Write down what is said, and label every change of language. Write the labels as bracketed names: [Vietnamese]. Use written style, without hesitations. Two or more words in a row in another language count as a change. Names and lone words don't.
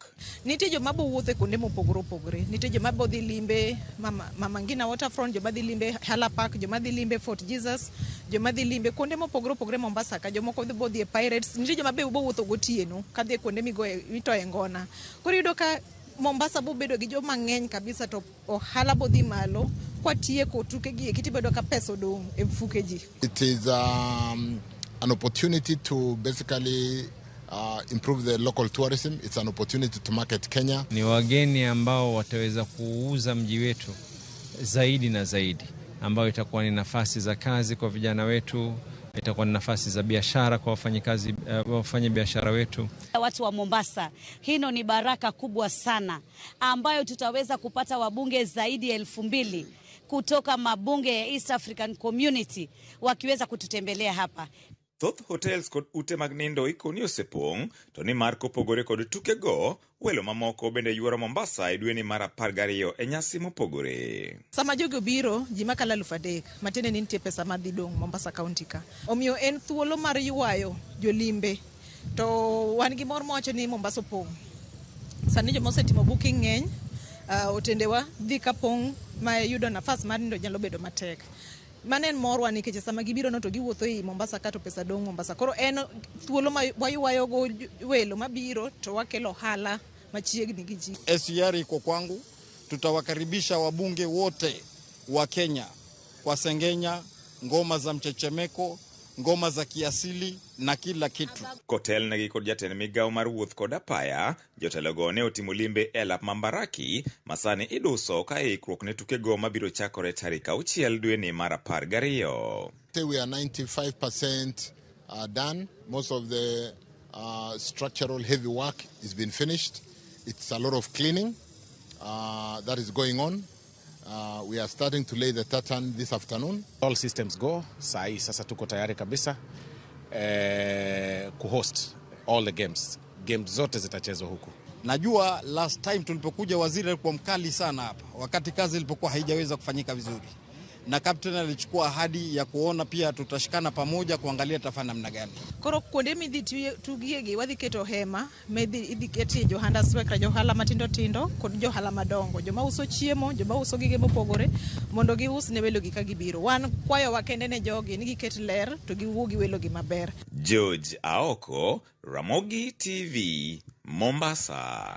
[Luo (Kenya and Tanzania)] Nitie joma bo wuothe kuonde mopogore. Nitie joma bo dhi limbe Mama Ngina Waterfront, joma dhi limbe Hala Park, joma dhi limbe Fort Jesus, joma dhi limbe kuonde mopogore Mombasa ka jomoko bo dhi e Pirates. Nitie joma be bo wuotho gotieno ka dhi kuonde mitoe ngona. Koro yudo ka Mombasa bo bedo gi joma ng'eny kabisa to ohala bo dhi malo. [English] It is an opportunity to basically improve the local tourism. It's an opportunity to market Kenya. [Swahili] Ni wageni ambao wataweza kuuza mji wetu zaidi na zaidi, ambao itakuwa ni nafasi za kazi kwa vijana wetu, itakuwa ni nafasi za biashara kwa wafanya biashara wetu. Watu wa Mombasa, hino ni baraka kubwa sana ambayo tutaweza kupata wabunge zaidi ya 2,000 kutoka mabunge ya East African Community wakiweza kututembelea hapa. [Luo (Kenya and Tanzania)] Thoth hotels kod ute mag nindo ikoni osepong' to ni mar kopogore kod tukego, welo mamoko bende yuoro Mombasa e dwe ni mar 12 e nyasi mopogore. Sama jogo biro ji makala 3,000 matene ni nitie pesa madhi dong' Mombasa County ka. Omiyo en thuolo mar yuayo jolimbe to wan gi mor mocho ni Mombasa opong'. Sani joma osetimo booking ng'eny, otendewa dhi kapong' ma yudo nafas mar nindo nyalo bedo matek. Manen morwa nikech sama gibiro no to giwuotho e Mombasa ka to pesa dong' Mombasa. Koro en thuolo ma wayuayo go welo mabiro to wakelo hala machiegni gi ji. [Swahili] SGR iko kwangu, tutawakaribisha wabunge wote wa Kenya kwa sengenya, ngoma za mchechemeko, ngoma za kiasili na kila kitu. [Luo (Kenya and Tanzania)] Kotel negi kod jatend migao mar wuoth kod apaya, jotelogo ne otimo limbe e lap Mambaraki masani iduso ka ikruok ne tukego mabiro chakore tarik 6 dwe ni mar 12. [English] We are 95% done. Most of the structural heavy work has been finished. It's a lot of cleaning that is going on. We are starting to lay the tartan this afternoon. All systems go. [Swahili] Sasa tuko tayari kabisa kuhost [English] all the games. [Swahili] Games zote zitachezwa huku. Najua last time tulipokuja waziri alikuwa mkali sana hapa wakati kazi ilipokuwa haijaweza kufanyika vizuri. Na captain alichukua ahadi ya kuona pia tutashikana pamoja kuangalia tafanya namna gani. [Luo (Kenya and Tanzania)] Koro kuonde midhi tugiegi wadhi keto hema, idhi ketie johanda swekra johala matindo kod johala madongo, joma uso chiemo, joma uso gige mopogore mondo gius ne welo gi ka gibiro. Wan kwayo wakende ne jogi ni giket ler to giwuogi welo gi maber. George Aoko, Ramogi TV, Mombasa.